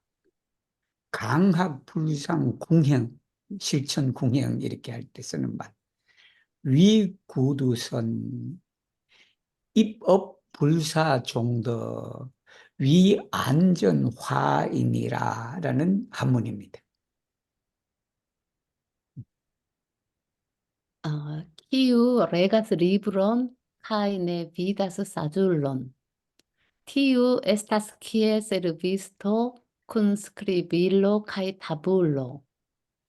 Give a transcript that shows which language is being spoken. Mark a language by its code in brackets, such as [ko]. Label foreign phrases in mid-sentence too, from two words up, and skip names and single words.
[ko] 강학 불상 궁행 실천 궁행 이렇게 할 때 쓰는 말. 위구두선 입업 불사종더 위안전화이니라라는 한문입니다. [eo] Kiu regas libron kaj ne vidas saĝulon. Tiu estas kiel servisto kun skribilo kaj tabulo.